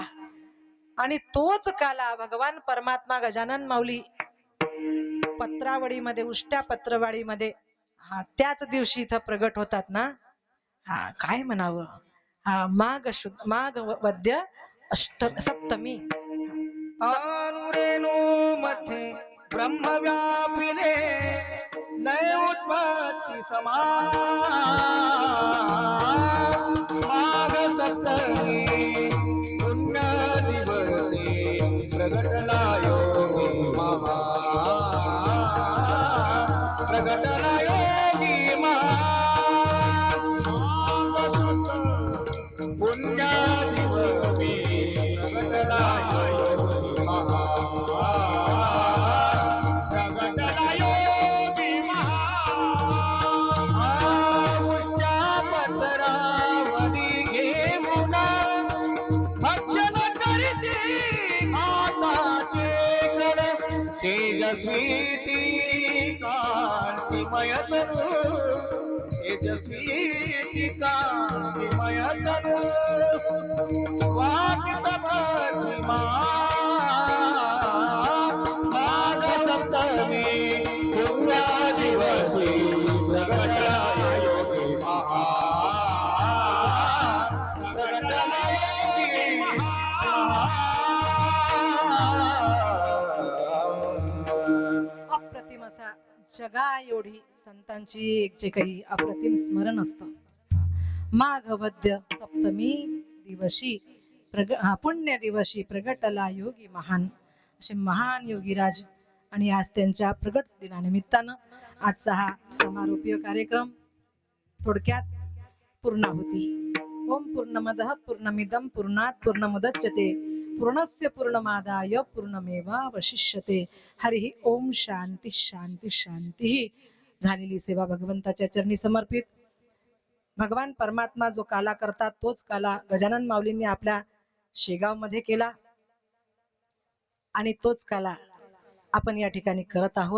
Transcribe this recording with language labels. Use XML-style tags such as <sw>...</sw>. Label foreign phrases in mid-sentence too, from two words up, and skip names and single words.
<mr>आणि तोच काला भगवान परमात्मा गजानन माऊली पत्रावळीमध्ये, उष्ट्या पत्रवाळीमध्ये त्याच दिवशी इथं प्रगट होतात ना. काय म्हणावं, माघ वद्य सप्तमी. अनुरेणू मध्ये ब्रह्म व्यापिले लय उत्पत्ती समान. माघ सप्तमी पुण्य दिवसे प्रगटला योगी महान. प्रगटला योगी महान. पुण्य दिवसे प्रगटला योगी महान. प्रगटला योगी महान. उष्ट्या पत्रावरी घेऊन भक्षण करीती हाताचे कण. तेजस्वी ती कांतिमय तनु. तेजस्वी ती कांतिमय तनु. वाकित प्रतिमा माघ सप्तमी पुण्य दिवसी प्रगटला योगी महान. प्रगटला योगी महान. अप्रतिम जगा एवढी संतांची एक जे काही अप्रतिम स्मरण असतं. माघ वद्य सप्तमी दिवशी पुण्य दिवशी प्रगटला योगी महान, असे महान योगीराज. आणि आज त्यांच्या प्रगट दिनानिमित्तानं आजचा हा समारोपीय कार्यक्रम थोडक्यात पूर्णाहुती.</mr> <sa>ओम पूर्णमदः पूर्णमिदं पूर्णात् पूर्णमुदच्यते पूर्णस्य पूर्णमादाय पूर्णमेवावशिष्यते.</sa> <mr>हरी ओम. शांती शांती शांती. झालेली सेवा भगवंताच्या चरणी समर्पित. भगवान परमात्मा जो काला करतात तोच काला गजानन माऊलींनी आपल्या शेगाव मध्ये केला आणि तोच काला आपण या ठिकाणी करत आहोत.</mr>